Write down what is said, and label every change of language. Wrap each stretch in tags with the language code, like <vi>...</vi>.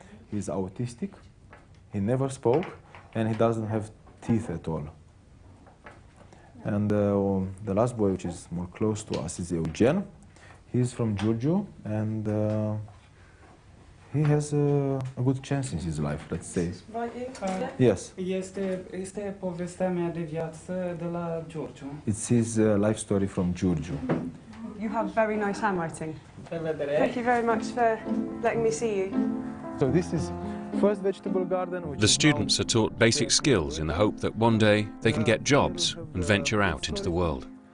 <en>He's autistic, he never spoke, and he doesn't have teeth at all. And the last boy, which is more close to us, is Eugen. He's from Giurgiu, and he has a good chance in his life, let's say. Yes.</en> <ro>Este povestea mea de viață de la Giurgiu.</ro> <en>It's his life story from Giurgiu. You have very nice handwriting. Thank you very much for letting me see you. So this is first vegetable garden. The students are taught basic skills in the hope that one day they can get jobs and venture out into the world.</en>